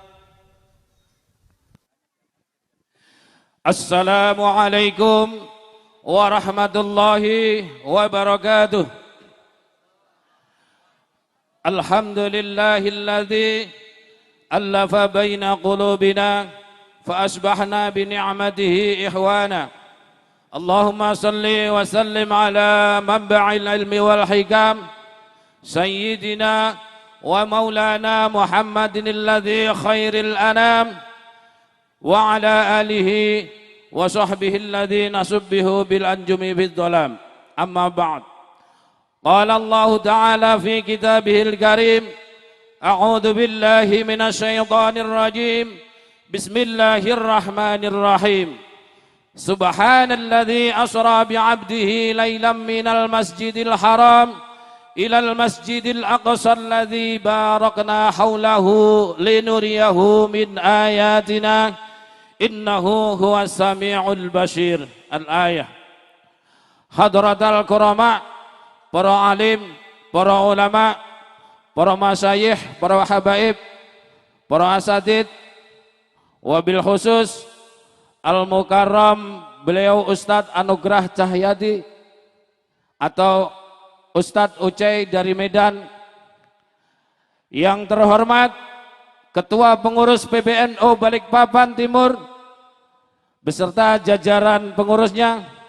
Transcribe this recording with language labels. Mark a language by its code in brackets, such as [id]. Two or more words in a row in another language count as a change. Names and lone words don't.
[ar] السلام عليكم ورحمة الله وبركاته. الحمد لله الذي ألف بين قلوبنا فأصبحنا بنعمته إخوانا. اللهم صل وسلم على منبع العلم والحكم سيدنا ومولانا محمد الذي خير الأنام وعلى آله وصحبه الذين شبهوا بالأنجم بالظلام. أما بعد. قال الله تعالى في كتابه الكريم، أعوذ بالله من الشيطان الرجيم. بسم الله الرحمن الرحيم. سبحان الذي أسرى بعبده ليلا من المسجد الحرام إلى المسجد الأقصى الذي باركنا حوله لنريه من آياتنا إنه هو السميع البصير. الآية. حضرة الكرماء, [id] para alim, para ulama, para masyayikh, para habaib, para asatid, [ar] وبالخصوص المكرم [id] beliau Ustadz Anugrah Cahyadi atau Ustadz Ucai dari Medan, yang terhormat Ketua Pengurus PBNU Balikpapan Timur beserta jajaran pengurusnya,